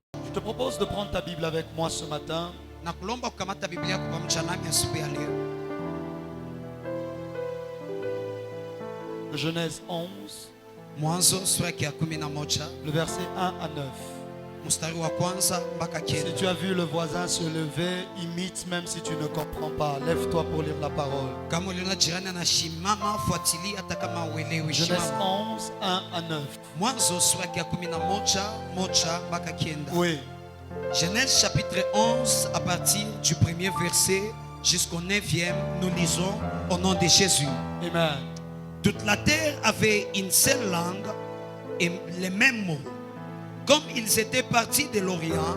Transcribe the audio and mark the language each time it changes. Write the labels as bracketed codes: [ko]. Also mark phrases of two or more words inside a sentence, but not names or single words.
[fr] Je te propose de prendre ta Bible avec moi ce matin. [sw] Nakulomba kukamata Biblia yako pamoja nami asubuhi ya leo. [fr] Genèse 11, [sw] Mwanzo sura ya 11 [fr] le verset 1 à 9. [sw] mstari wa kwanza mpaka [fr] Si [sw] kenda. [fr] tu as vu le voisin se lever, imite même si tu ne comprends pas. Lève-toi pour lire la parole. [sw] Kama uliona jirani anashimama, fuatilia hata kama uelewi. [fr] Genèse [sw] Shimama. [fr] 11, 1 à 9. [sw] Mwanzo sura ya 11 mpaka kenda. [fr] Oui. Genèse chapitre 11 à partir du premier verset jusqu'au 9e, nous lisons au nom de Jésus. Amen. Toute la terre avait une seule langue et les mêmes mots. Comme ils étaient partis de l'Orient,